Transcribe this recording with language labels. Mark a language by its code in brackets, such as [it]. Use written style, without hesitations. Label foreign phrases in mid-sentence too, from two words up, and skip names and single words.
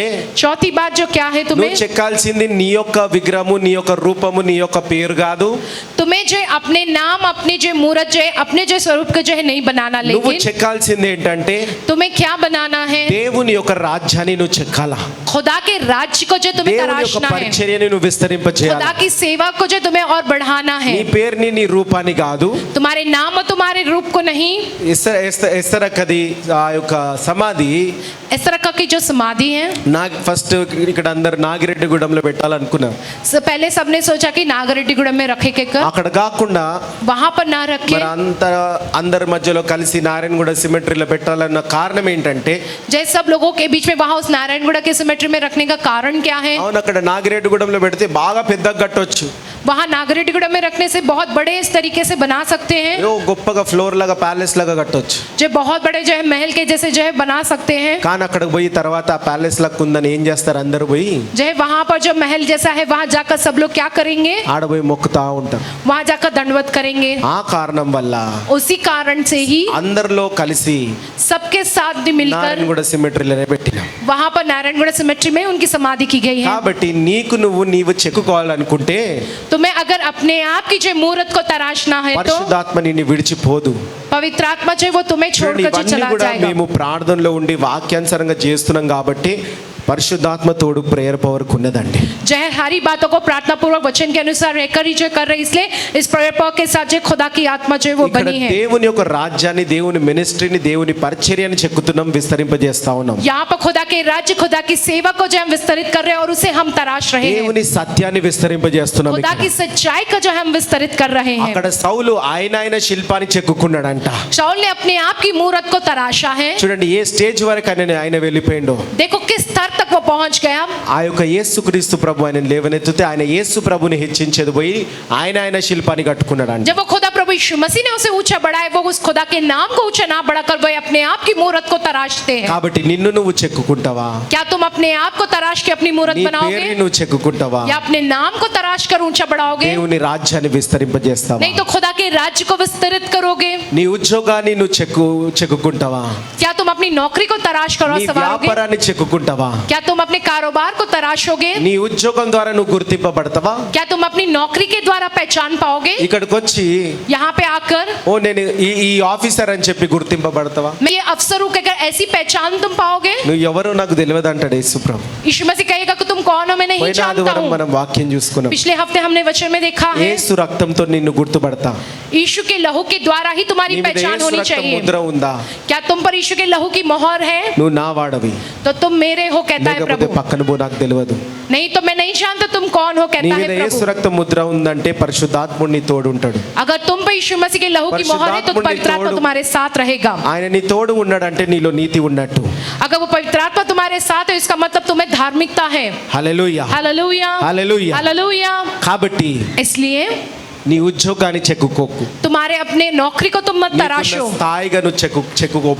[hi] चौथी बात जो क्या है, [te] నువ్వు చెక్కాల్సింది నీ యొక్క విగ్రహము, నీ యొక్క రూపము, నీ యొక్క పేరు కాదు. [hi] तुम्हें जो है अपने नाम, अपने जो मूर्त जो है अपने जो स्वरूप को जो है नहीं बनाना, [te] నువ్వు [hi] लेकिन [te] చెక్కాల్సింది ఏంటంటే [hi] तुम्हें क्या बनाना है, [te] దేవుని యొక్క రాజ్యాన్ని నువ్వు చెక్కాలా. [hi] खुदा के राज्य को जो तुम्हें [te] దేవుని యొక్క [hi] तराशना है, [te] పరిచర్యని నువ్వు విస్తరింపజేయాలి. [hi] खुदा की सेवा को जो तुम्हें और बढ़ाना है। [te] నీ పేరుని నీ రూపాన్ని కాదు. [hi] तुम्हारे नाम और तुम्हारे रूप को नहीं। [te] ఎస్తరకది ఆ యొక్క సమాధి [hi] इस तरह का की जो समाधि है, [te] ఫస్ట్ ఇక్కడ అందరు నాగిరెడ్డిగూడెంలో పెట్టాలనుకున్నారు. [hi] पहले सबने सोचा कि नागरेड्डीगुड़म में रखे के कर, [te] అక్కడ కాకుండా [hi] वहां पर ना रखे। [te] మరి అందరి మధ్యలో కలిసి నారాయణగూడ సిమెట్రీలో పెట్టాలన్న కారణం ఏంటంటే, [hi] जैसे सब लोगों के बीच में वहां उस नारायणगुड़ा के सिमेट्री में रखने का कारण क्या है। [te] అవును, అక్కడ నాగిరెడ్డిగూడెంలో పెడితే బాగా పెద్దగా కట్టొచ్చు. [hi] वहां नागरेड्डीगुड़ा में रखने से बहुत बड़े इस तरीके से बना सकते हैं, [te] ఏదో గొప్పగా ఫ్లోర్ లాగా ప్యాలెస్ లాగా కట్టొచ్చు. [hi] जो बहुत बड़े जो है महल के जैसे जो है बना सकते हैं। [te] కానీ అక్కడికి పోయి తర్వాత ఆ ప్యాలెస్ లాగా ఉందని ఏం చేస్తారు, అందరూ పోయి [hi] जो है वहां पर जो महल जैसा है वहां जाकर सब लोग क्या करेंगे, [te] ఆడపోయి మొక్కుతా ఉంటారు. [hi] वहां जाकर दंडवत करेंगे। [te] ఆ కారణం వల్ల [hi] उसी कारण से ही [te] అందరిలో కలిసి [hi] सबके साथ भी मिलकर [te] నారాయణగూడ సిమెట్రీలోనే పెట్టినాం. [hi] वहां पर नारायणगुड़ा सिमेट्री में उनकी समाधि की गई है। [te] కాబట్టి నీవు చెక్కుకోవాలనుకుంటే [hi] तुम्हें अगर अपने आप की जो मूर्त को तराशना है तो [te] పరిశుద్ధాత్మ నిన్ను విడిచిపోదు. [hi] पवित्र आत्मा जो है वो तुम्हें [te] చూడండి, [hi] छोड़कर जो [te] ఇవన్నీ [hi] चला [te] కూడా [hi] जाएगा। [te] మేము ప్రార్థనలో ఉండి వాక్యానుసారంగా చేస్తున్నాం కాబట్టి పరిశుద్ధాత్మ తోడు [en] prayer power [te] ఉన్నదండి. [hi] जो है हरी बातों को प्रार्थना पूर्वक वचन के अनुसार रहकर ही जो कर रहे, इसलिए इस [en] prayer power [hi] के साथ जो खुदा की आत्मा जो है वो [te] ఇక్కడ [hi] बनी है। [te] దేవుని యొక్క రాజ్యాన్ని, దేవుని మినిస్ట్రీని, దేవుని పరిచర్యని చెక్కుతున్నాం, విస్తరింపజేస్తా ఉన్నాం. [hi] यहाँ पर खुदा के राज्य, खुदा की सेवा को जो हम विस्तरित कर रहे हैं और उसे हम तराश रहे हैं। [te] దేవుని సత్యాన్ని విస్తరింపజేస్తున్నాం. [hi] खुदा [te] ఇక్కడ [hi] की सच्चाई का जो हम विस्तरित कर रहे हैं। [te] అక్కడ సౌలు ఆయన శిల్పాన్ని చెక్కుకున్నాడంట. [hi] शाऊल ने अपने आप की मूर्त को तराशा है। [te] చూడండి ఏ స్టేజ్ వరకు ఆయన వెళ్ళిపోయిండో. [hi] देखो किस स्तर तक वो पहुंच गया। [te] ఆ యొక్క యేసుక్రీస్తు ప్రభు ఆయన లేవనెత్తితే ఆయన యేసు ప్రభుని హెచ్చించేది పోయి ఆయన శిల్పాన్ని కట్టుకున్నాడంట. [hi] जब वो खुदा प्रभु यीशु मसीह ने उसे ऊंचा बढ़ाया, वो उस खुदा के नाम को ऊंचा ना बढ़ाकर वो अपने आप की मूर्त को तराशते हैं। [te] కాబట్టి నిన్ను నువ్వు చెక్కుకుంటావా, [hi] क्या तुम अपने आप को तराश के अपनी मूर्त [te] నీ [hi] बनाओगे, [te] పేరుని నువ్వు చెక్కుకుంటావా, [hi] या अपने नाम को तराश कर ऊंचा बढ़ाओगे, [te] దేవుని రాజ్యాన్ని విస్తరింపజేస్తావా, [hi] नहीं तो खुदा के राज्य को विस्तरित करोगे, [te] నీ ఉద్యోగాన్ని నువ్వు చెక్కుకుంటావా, [hi] क्या तुम अपनी नौकरी को तराश करो [te] నీ [hi] सवारोगे, [te] వ్యాపారాన్ని చెక్కుకుంటావా, [hi] क्या तुम अपने कारोबार को तराशोगे, [te] నీ ఉద్యోగం ద్వారా నువ్వు గుర్తింపబడతావా. [hi] क्या तुम अपनी नौकरी के द्वारा पहचान पाओगे, [te] ఇక్కడికి వచ్చి [hi] यहाँ पे आकर [te] ఓ నేను ఈ ఆఫీసర్ అని చెప్పి గుర్తింపబడతావా. [hi] मैं ये अफसर हूँ कहकर ऐसी पहचान तुम पाओगे। [te] నువ్వు ఎవరో నాకు తెలియదు అంటాడు యేసు ప్రభు. [hi] यीशु मसीह कहेगा कि तुम कौन हो, मैं नहीं [te] పోయిన [hi] जानता [te] ఆదివారం [hi] हूँ। [te] మనం వాక్యం చూసుకున్నాం. [hi] पिछले हफ्ते हमने वचन में देखा है, [te] యేసు రక్తంతో నిన్ను గుర్తుపడతా. [hi] यीशु के लहू के द्वारा ही तुम्हारी [te] నీ మీద [hi] पहचान [te] యేసు [hi] होनी [te] రక్తం [hi] चाहिए। [te] ముద్ర ఉందా, [hi] क्या तुम पर यीशु के लहू की मोहर है, [te] నువ్వు నా వాడవి, [hi] तो तुम मेरे हो कहता है [te] లేకపోతే [hi] प्रभु। [te] పక్కన పో నాకు తెలియదు. [hi] नहीं तो मैं नहीं जानता तुम कौन हो [te] నీ [hi] कहता [te] మీద [hi] है [te] యేసు [hi] प्रभु। [te] రక్తం ముద్ర ఉందంటే పరిశుద్ధాత్ముడు నీ తోడు ఉంటాడు. [hi] अगर तुम पर यीशु मसीह के लहू की मोहर है तो पवित्र आत्मा तुम्हारे साथ रहेगा। [te] ఆయన నీ తోడు ఉన్నాడంటే నీలో నీతి ఉన్నట్టు. [hi] अगर वो पवित्र आत्मा तुम्हारे साथ है इसका मतलब तुम्हें धार्मिकता है। [te] హల్లెలూయా [hi] हालेलुया [te] హల్లెలూయా. [hi] हालेलुया। [te] కాబట్టి [hi] इसलिए [te] నీ ఉద్యోగాన్ని చెక్కుకోకు, [hi] तुम्हारे अपने नौकरी को तुम मत तराशो, [te] నీకున్న స్థాయిగా నువ్వు చెక్కుకోబడు.